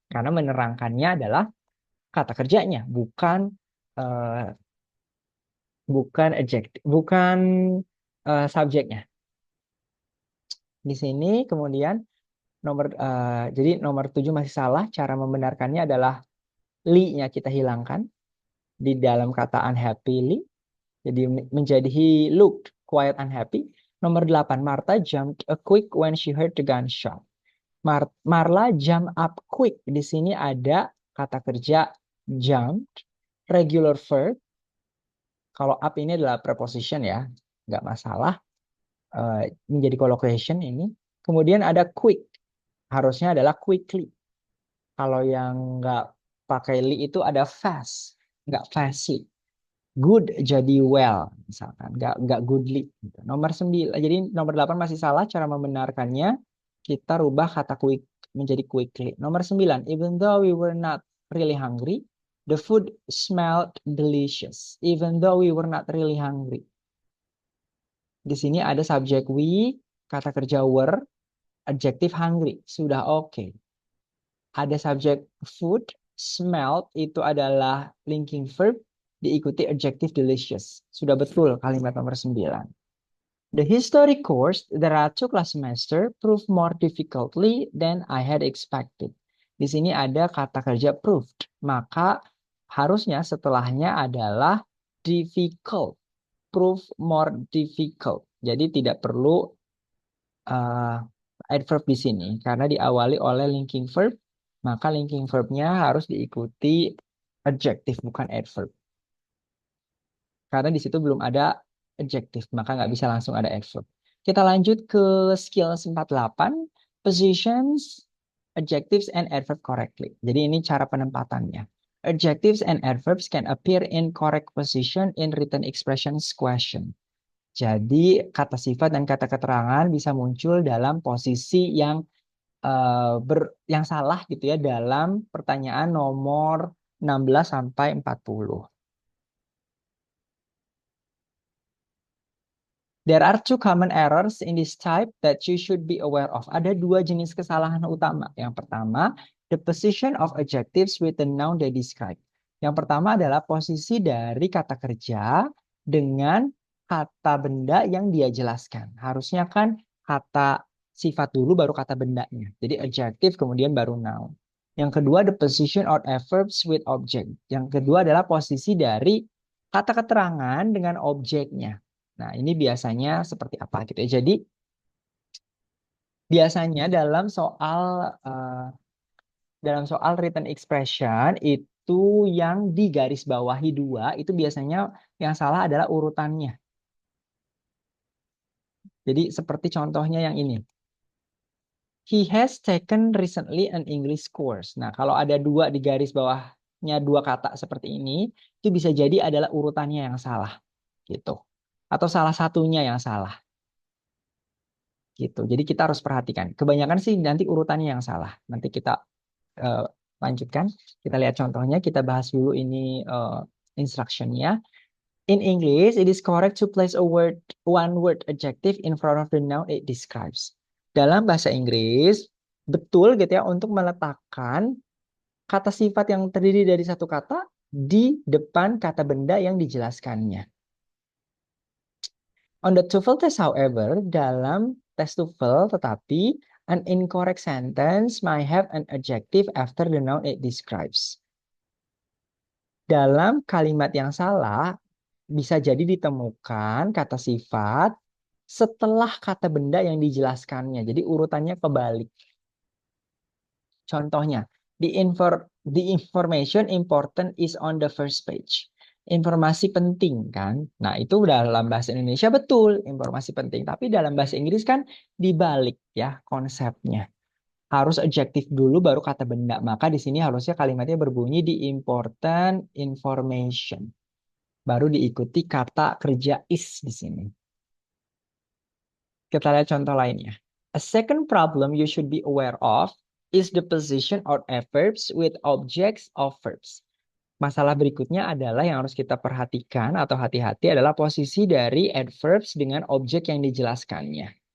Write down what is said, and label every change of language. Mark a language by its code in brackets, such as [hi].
[id] Karena menerangkannya adalah kata kerjanya, uh, bukan adjektif, bukan subjeknya. Di sini kemudian jadi nomor 7 masih salah. Cara membenarkannya adalah li-nya kita hilangkan di dalam kata unhappily. Jadi menjadi [en] he looked quite unhappy. [id] Nomor 8, [en] Martha jumped a quick when she heard the gunshot. Marla jump up quick. [id] Di sini ada kata kerja [en] jumped, regular verb. [id] Kalau up ini adalah preposition ya, nggak masalah. Menjadi collocation ini. Kemudian ada quick. Harusnya adalah quickly. Kalau yang nggak pakai li itu ada fast, nggak fastly. Good jadi well, misalkan. Nggak goodly. Gitu. Nomor 9, jadi nomor 8 masih salah. Cara membenarkannya, kita rubah kata quick menjadi quickly. Nomor 9, [en] even though we were not really hungry, the food smelled delicious. Even though we were not really hungry. [id] Di sini ada subjek we, kata kerja were, adjektif hungry. Sudah oke. Ada subjek food, smelled itu adalah linking verb, diikuti adjective delicious. Sudah betul kalimat nomor 9. [en] The history course that I took last semester proved more difficultly than I had expected. [id] Di sini ada kata kerja proved. Maka harusnya setelahnya adalah difficult. [en] Prove more difficult. [id] Jadi tidak perlu adverb di sini karena diawali oleh linking verb, maka linking verbnya harus diikuti adjective bukan adverb. Karena di situ belum ada adjective, maka nggak bisa langsung ada adverb. Kita lanjut ke [en] skills 48, positions, adjectives, and adverb correctly. [id] Jadi ini cara penempatannya. [en] Adjectives and adverbs can appear in correct position in written expressions question. [id] Jadi kata sifat dan kata keterangan bisa muncul dalam posisi yang salah gitu ya dalam pertanyaan nomor 16 sampai 40. [en] There are two common errors in this type that you should be aware of. [id] Ada dua jenis kesalahan utama. Yang pertama, [en] the position of adjectives with the noun they describe. [id] Yang pertama adalah posisi dari kata kerja dengan kata benda yang dia jelaskan. Harusnya kan kata sifat dulu baru kata bendanya. Jadi adjective kemudian baru noun. Yang kedua, the position of adverbs with object. Yang kedua adalah posisi dari kata keterangan dengan objeknya. Nah, ini biasanya seperti apa gitu ya. Jadi biasanya dalam soal written expression itu yang di garis bawahi 2 itu biasanya yang salah adalah urutannya. Jadi seperti contohnya yang ini. [en] He has taken recently an English course. [id] Nah, kalau ada dua di garis bawahnya dua kata seperti ini, itu bisa jadi adalah urutannya yang salah gitu. Atau salah satunya yang salah. Gitu. Jadi kita harus perhatikan. Kebanyakan sih nanti urutannya yang salah. Nanti kita uh, lanjutkan. Kita lihat contohnya. Kita bahas dulu ini instructionnya. [en] In English, it is correct to place a one word adjective in front of the noun it describes. [id] Dalam bahasa Inggris, betul gitu ya untuk meletakkan kata sifat yang terdiri dari satu kata di depan kata benda yang dijelaskannya. [en] On the TOEFL test, however, [id] dalam tes TOEFL, tetapi [en] an incorrect sentence might have an adjective after the noun it describes. [id] Dalam kalimat yang salah, bisa jadi ditemukan kata sifat setelah kata benda yang dijelaskannya. Jadi urutannya kebalik. Contohnya, [en] The information important is on the first page. [id] Informasi penting kan. Nah, itu dalam bahasa Indonesia betul, informasi penting. Tapi dalam bahasa Inggris kan dibalik ya konsepnya. Harus adjektif dulu baru kata benda. Maka di sini harusnya kalimatnya berbunyi [en] the important information. [id] Baru diikuti kata kerja is di sini. Kita lihat contoh lainnya. [en] A second problem you should be aware of is the position of adverbs with objects of verbs. [id] Masalah berikutnya adalah yang harus kita perhatikan atau hati-hati adalah posisi dari adverbs dengan objek yang dijelaskannya.